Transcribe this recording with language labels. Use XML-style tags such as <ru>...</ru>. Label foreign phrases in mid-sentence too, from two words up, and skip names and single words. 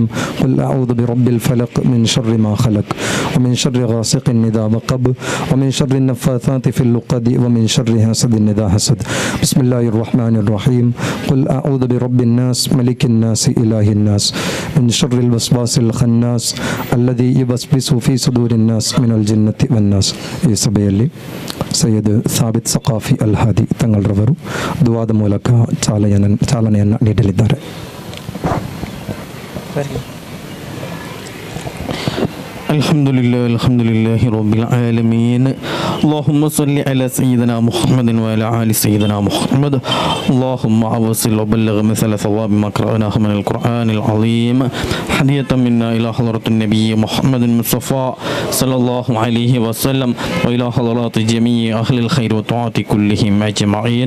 <ar>قل أعوذ برب الفلق من شر ما خلق ومن شر غاسق إذا وقب ومن شر النفاثات في اللقد ومن شر حاسد إذا حسد. بسم الله الرحمن الرحيم. قل أعوذ برب الناس ملك الناس إله الناس من شر الوسواس الخناس الذي يوسوس في صدور الناس من الجنة والناس.</ar> <kn>ಈ ಸಭೆಯಲ್ಲಿ ಸೈಯದ್ ಸಾಬಿತ್ ಸಕಾಫಿ ಅಲ್ ಹಾದಿ ತಂಗಳ್ರವರು ದುವಾದ ಮೂಲಕ ಚಾಲನೆಯನ್ನು ನೀಡಲಿದ್ದಾರೆ.</kn> <ar>الحمد لله رب العالمين. اللهم صل على سيدنا محمد وعلى آل سيدنا محمد. اللهم أوصل وبلغ مثل ثواب ما قرأناه من القرآن العظيم هدية منا إلى حضرة النبي محمد المصطفى صلى الله عليه وسلم وإلى حضرات جميع أهل الخير والطاعة كلهم أجمعين.</ar>